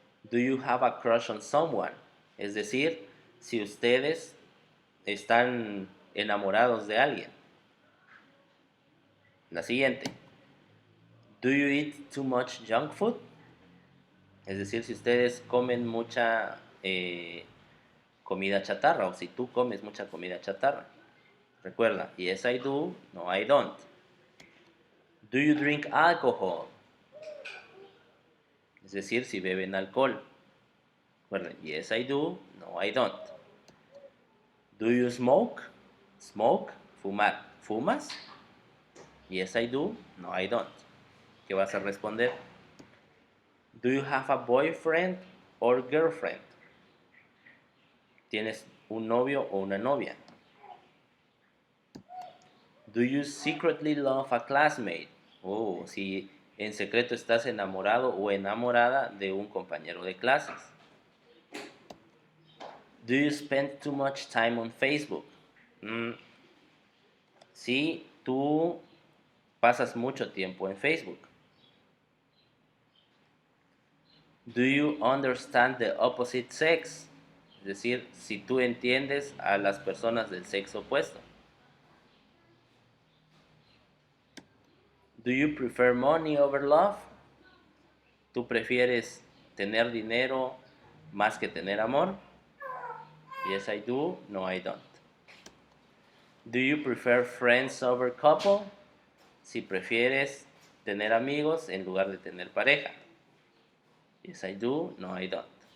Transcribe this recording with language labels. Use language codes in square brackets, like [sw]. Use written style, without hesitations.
[en] Do you have a crush on someone? [es] Es decir, si ustedes están enamorados de alguien. La siguiente. [en] Do you eat too much junk food? [es] Es decir, si ustedes comen mucha comida chatarra o si tú comes mucha comida chatarra. Recuerda, [en] yes I do, no I don't. Do you drink alcohol? [es] Es decir, si beben alcohol. Recuerden, [en] yes I do, no I don't. Do you smoke? Smoke, [es] fumar. ¿Fumas? [en] Yes I do, no I don't. [es] ¿Qué vas a responder? [en] Do you have a boyfriend or girlfriend? [es] ¿Tienes un novio o una novia? [en] Do you secretly love a classmate? Oh, [es] si en secreto estás enamorado o enamorada de un compañero de clases. [en] Do you spend too much time on Facebook? [es] Si tú pasas mucho tiempo en Facebook. [en] Do you understand the opposite sex? [es] Es decir, si tú entiendes a las personas del sexo opuesto. [en] Do you prefer money over love? [es] ¿Tú prefieres tener dinero más que tener amor? [en] Yes, I do. No, I don't. Do you prefer friends over couple? [es] Si prefieres tener amigos en lugar de tener pareja. [en] Yes, I do. No, I don't.